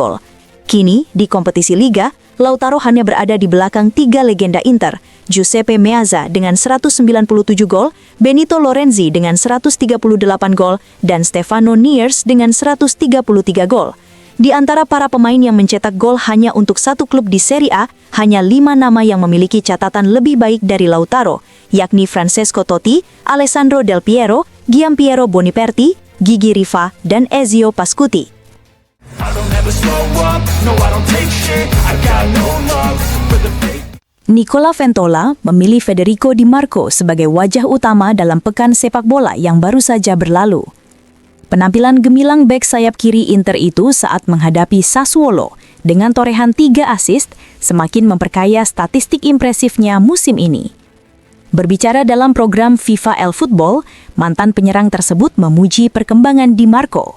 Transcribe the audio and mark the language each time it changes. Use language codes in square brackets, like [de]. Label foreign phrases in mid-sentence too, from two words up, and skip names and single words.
[id] Kini, di kompetisi Liga, Lautaro hanya berada di belakang 3 legenda Inter, Giuseppe Meazza dengan 197 gol, Benito Lorenzi dengan 138 gol, dan Stefano Niers dengan 133 gol. Di antara para pemain yang mencetak gol hanya untuk satu klub di Serie A, hanya 5 nama yang memiliki catatan lebih baik dari Lautaro, yakni Francesco Totti, Alessandro Del Piero, Gianpiero Boniperti, Gigi Riva, dan Ezio Pascuti. Nicola Ventola memilih Federico Di Marco sebagai wajah utama dalam pekan sepak bola yang baru saja berlalu. Penampilan gemilang bek sayap kiri Inter itu saat menghadapi Sassuolo dengan torehan 3 assist semakin memperkaya statistik impresifnya musim ini. Berbicara dalam program FIFA El Football, mantan penyerang tersebut memuji perkembangan Di Marco.